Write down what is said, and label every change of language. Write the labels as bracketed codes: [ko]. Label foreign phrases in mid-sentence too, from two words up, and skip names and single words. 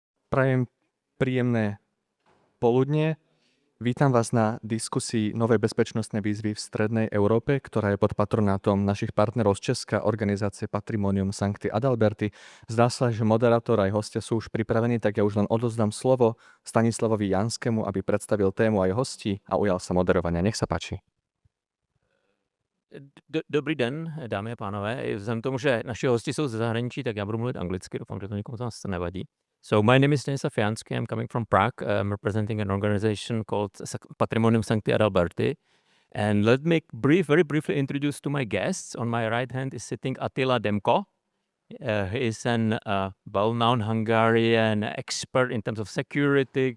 [sk] Prajem príjemné poludnie. Vítam vás na diskusii novej bezpečnostnej výzvy v Strednej Európe, ktorá je pod patronátom našich partnerov z Česka, organizácie Patrimonium, Sancti, Adalberti. Zdá sa, že moderátor aj hostia sú už pripravení, tak ja už len odozdám slovo Stanislavovi Janskému, aby predstavil tému aj hostí a ujal sa moderovania. Nech sa páči. [cs] Dobrý den, dámy a pánové. Vzhledem k tomu, že naši hosti jsou ze zahraničí, tak já budu mluvit anglicky, doufám, že to nikomu z nás nevadí. [en] So my name is Stanislav Jansky, I'm coming from Prague. I'm representing an organization called Patrimonium Sancti Adalberti. And let me very briefly introduce to my guests. On my right hand is sitting Attila Demkó. He is an well-known Hungarian expert in terms of security.